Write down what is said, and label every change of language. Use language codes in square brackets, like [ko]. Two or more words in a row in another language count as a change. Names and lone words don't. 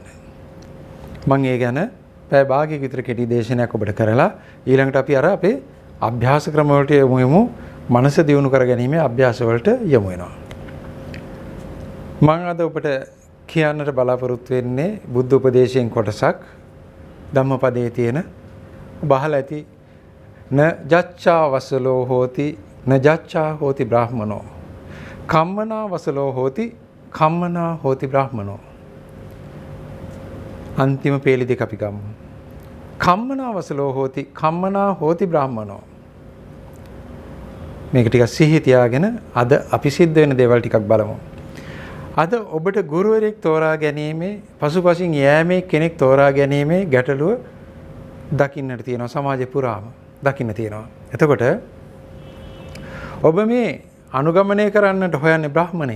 [si] මම ඒ ගැන පැය භාගයක විතර කෙටි දේශනයක් ඔබට කරලා ඊළඟට අපි අර අපේ අභ්‍යාස ක්‍රම වලට යමු. මනස දියුණු කර ගැනීමේ අභ්‍යාස වලට යමු වෙනවා. මම අද ඔබට කියන්නට බලාපොරොත්තු වෙන්නේ බුද්ධ උපදේශයෙන් කොටසක්. ධම්මපදයේ තියෙන බහල ඇති [pi] න ජච්ඡා වසලෝ හෝති න ජච්ඡා හෝති බ්‍රාහ්මනෝ කම්මනා වසලෝ හෝති කම්මනා හෝති බ්‍රාහ්මනෝ. අන්තිම පේලි දෙක අපි ගමු. කම්මනා වසලෝ හෝති කම්මනා හෝති බ්‍රාහ්මනෝ. [si] මේක ටිකක් සිහි තියාගෙන අද අපි සිද්ධ වෙන දේවල් ටිකක් බලමු. අද ඔබට ගුරුවරයෙක් තෝරා ගැනීමේ, පසුපසින් යෑමේ කෙනෙක් තෝරා ගැනීමේ ගැටලුව දකින්නට තියෙනවා. සමාජය පුරාම දකින්න තියෙනවා. එතකොට ඔබ මේ අනුගමනය කරන්නට හොයන්නේ බ්‍රාහ්මණෙක්.